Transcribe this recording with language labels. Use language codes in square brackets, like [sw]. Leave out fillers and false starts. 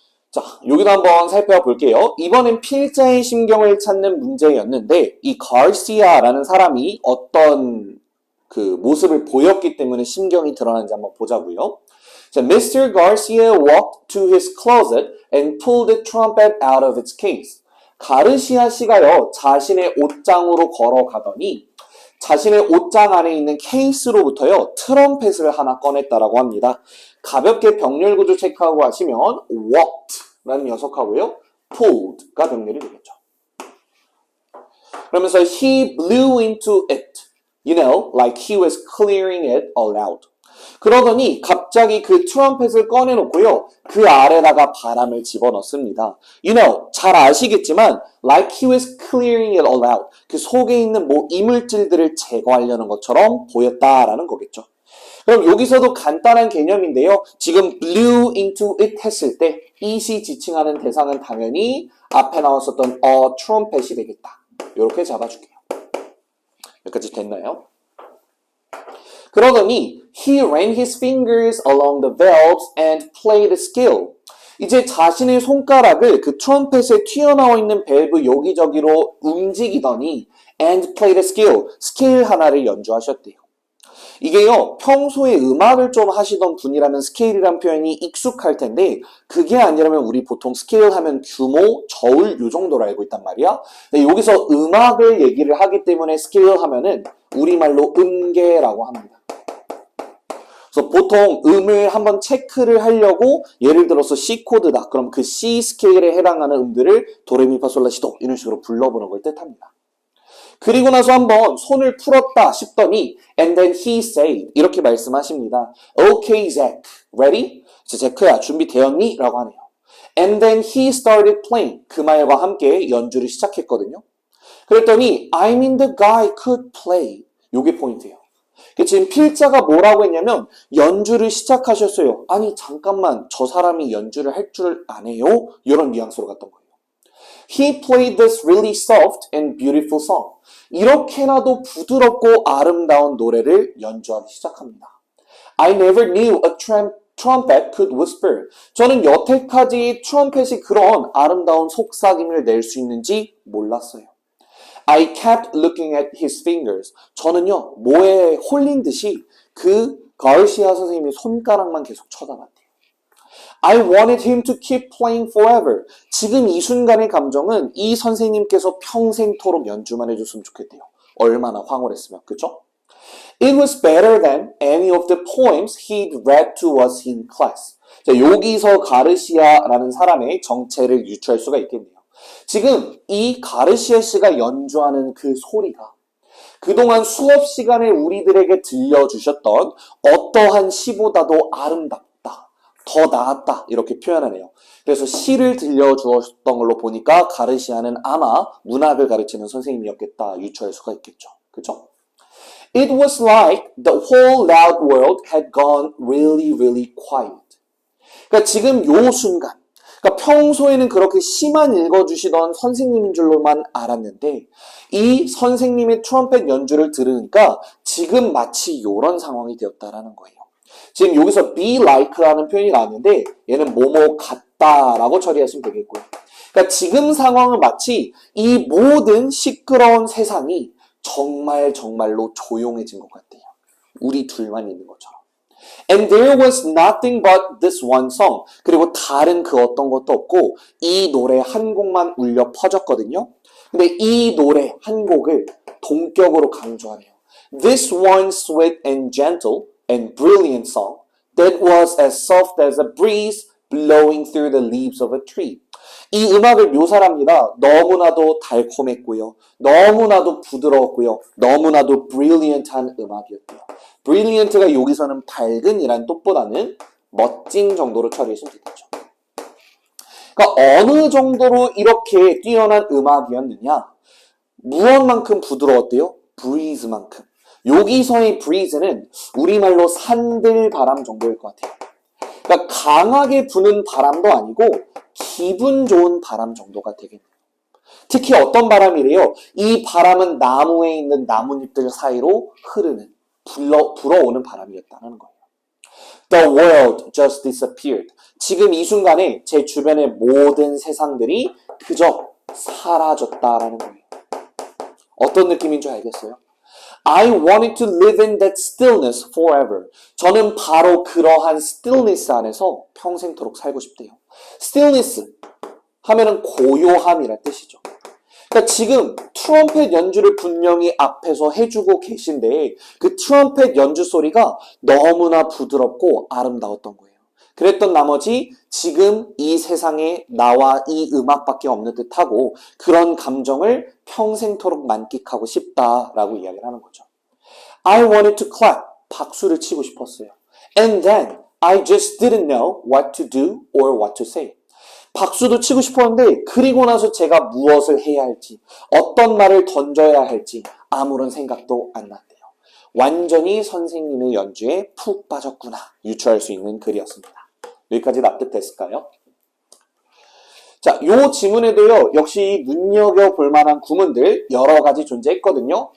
[ko] 자, 여기도 한번 살펴볼게요. 이번엔 필자의 심경을 찾는 문제였는데 이 가르시아라는 사람이 어떤 그 모습을 보였기 때문에 심경이 드러나는지 한번 보자고요. 자, Mr. [en] Garcia walked to his closet and pulled the trumpet out of its case. [ko] 가르시아 씨가요, 자신의 옷장으로 걸어가더니 자신의 옷장 안에 있는 케이스로부터요, 트럼펫을 하나 꺼냈다라고 합니다. 가볍게 병렬 구조 체크하고 하시면 walked라는 녀석하고요, pulled가 병렬이 되겠죠. 그러면서 [en] he blew into it, like he was clearing it all out. [ko] 그러더니 갑자기 그 트럼펫을 꺼내놓고요. 그 아래다가 바람을 집어넣습니다. 잘 아시겠지만 [en] like he was clearing it all out. [ko] 그 속에 있는 이물질들을 제거하려는 것처럼 보였다라는 거겠죠. 그럼 여기서도 간단한 개념인데요. 지금 [en] blew into it [ko] 했을 때 it이 지칭하는 대상은 당연히 앞에 나왔었던 trumpet이 되겠다. 이렇게 잡아줄게요. 여기까지 됐나요? 그러더니 [en] he ran his fingers along the valves and played a scale. [ko] 이제 자신의 손가락을 그 트럼펫에 튀어나와 있는 밸브 여기저기로 움직이더니 [en] and played a scale, [ko] 스케일 하나를 연주하셨대요. 이게요, 평소에 음악을 좀 하시던 분이라면 스케일이란 표현이 익숙할 텐데 그게 아니라면 우리 보통 스케일 하면 규모, 저울 요 정도로 알고 있단 말이야. 근데 여기서 음악을 얘기를 하기 때문에 스케일 하면은 우리말로 음계라고 합니다. 그래서 보통 음을 한번 체크를 하려고 예를 들어서 C 코드다. 그럼 그 C 스케일에 해당하는 음들을 도레미파솔라시도 이런 식으로 불러보는 걸 뜻합니다. 그리고 나서 한번 손을 풀었다 싶더니 [en] and then he said [ko] 이렇게 말씀하십니다. [en] Okay, Zach, ready? [ko] 제크야 준비되었니? 라고 하네요. [en] And then he started playing. [ko] 그 말과 함께 연주를 시작했거든요. 그랬더니 [en] I mean the guy could play. [ko] 요게 포인트예요. 지금 필자가 뭐라고 했냐면 연주를 시작하셨어요. 아니 잠깐만 저 사람이 연주를 할 줄 아네요? 이런 뉘앙스로 갔던 거예요. [en] He played this really soft and beautiful song. [ko] 이렇게나도 부드럽고 아름다운 노래를 연주하기 시작합니다. [en] I never knew a trumpet could whisper. [ko] 저는 여태까지 트럼펫이 그런 아름다운 속삭임을 낼 수 있는지 몰랐어요. [en] I kept looking at his fingers. [ko] 저는요, 뭐에 홀린 듯이 그 가르시아 선생님의 손가락만 계속 쳐다봤대요. [en] I wanted him to keep playing forever. [ko] 지금 이 순간의 감정은 이 선생님께서 평생토록 연주만 해줬으면 좋겠대요. 얼마나 황홀했으면, 그쵸? [en] It was better than any of the poems he'd read to us in class. [ko] 자, 여기서 가르시아라는 사람의 정체를 유추할 수가 있겠네요. 지금 이 가르시아 씨가 연주하는 그 소리가 그동안 수업 시간에 우리들에게 들려주셨던 어떠한 시보다도 아름답다, 더 나았다 이렇게 표현하네요. 그래서 시를 들려주었던 걸로 보니까 가르시아는 아마 문학을 가르치는 선생님이었겠다 유추할 수가 있겠죠. 그죠? [en] It was like the whole loud world had gone really, really quiet. [ko] 그러니까 지금 요 순간 그러니까 평소에는 그렇게 시만 읽어주시던 선생님인 줄로만 알았는데 이 선생님의 트럼펫 연주를 들으니까 지금 마치 이런 상황이 되었다라는 거예요. 지금 여기서 be like라는 표현이 나왔는데 얘는 뭐뭐 같다라고 처리하시면 되겠고요. 그러니까 지금 상황은 마치 이 모든 시끄러운 세상이 정말로 조용해진 것 같아요. 우리 둘만 있는 것처럼. [en] And there was nothing but this one song. [ko] 그리고 다른 그 어떤 것도 없고 이 노래 한 곡만 울려 퍼졌거든요. 근데 이 노래 한 곡을 동격으로 강조하네요. [en] This one sweet and gentle and brilliant song that was as soft as a breeze blowing through the leaves of a tree. [ko] 이 음악을 묘사합니다. 너무나도 달콤했고요. 너무나도 부드러웠고요. 너무나도 brilliant한 음악이었고요. brilliant가 여기서는 밝은이란 뜻보다는 멋진 정도로 처리했으면 되겠죠. 그러니까 어느 정도로 이렇게 뛰어난 음악이었느냐? 무엇만큼 부드러웠대요? breeze만큼. 여기서의 breeze는 우리말로 산들바람 정도일 것 같아요. 그러니까 강하게 부는 바람도 아니고 기분 좋은 바람 정도가 되겠네요. 특히 어떤 바람이래요? 이 바람은 나무에 있는 나뭇잎들 사이로 흐르는 불어오는 바람이었다는 거예요. [en] The world just disappeared. [ko] 지금 이 순간에 제 주변의 모든 세상들이 그저 사라졌다라는 거예요. 어떤 느낌인 줄 알겠어요? [en] I wanted to live in that stillness forever. [ko] 저는 바로 그러한 stillness 안에서 평생토록 살고 싶대요. stillness 하면은 고요함이란 뜻이죠. 그러니까 지금 트럼펫 연주를 분명히 앞에서 해주고 계신데 그 트럼펫 연주 소리가 너무나 부드럽고 아름다웠던 거예요. 그랬던 나머지 지금 이 세상에 나와 이 음악밖에 없는 듯하고 그런 감정을 평생토록 만끽하고 싶다라고 이야기를 하는 거죠. [en] I wanted to clap. [ko] 박수를 치고 싶었어요. [en] And then I just didn't know what to do or what to say. [ko] 박수도 치고 싶었는데 그리고 나서 제가 무엇을 해야 할지 어떤 말을 던져야 할지 아무런 생각도 안 났대요. 완전히 선생님의 연주에 푹 빠졌구나 유추할 수 있는 글이었습니다. 여기까지 납득됐을까요? 자, 요 지문에도요, 역시 눈여겨볼 만한 구문들 여러 가지 존재했거든요.